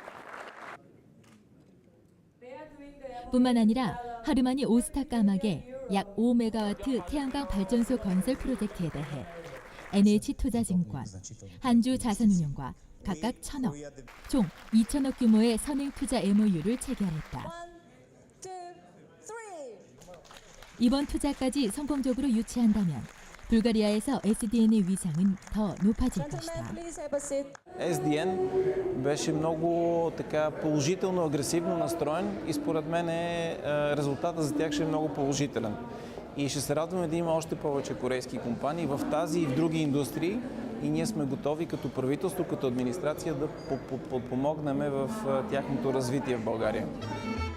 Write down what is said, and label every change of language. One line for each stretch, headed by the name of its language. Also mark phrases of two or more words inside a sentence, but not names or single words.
Korean: 뿐만 아니라 하르마니 오스타 까막의 약 5메가와트 태양광 발전소 건설 프로젝트에 대해 NH투자증권, 한주자산운용과 각각 1,000억, 총 2,000억 규모의 선행투자 MOU를 체결했다. 이번 투자까지 성공적으로 유치한다면 불가리아에서 SDN의 위상은 더 높아질 것이다.
Bulgarian: SDN беше много така положително, агресивно настроен и според мен резултата за тях ще е много положителен. И ще се радваме да има още повече корейски компании в тази и в други индустрии и ние сме готови като правителство, като администрация да подпомогнем в тяхното развитие в България.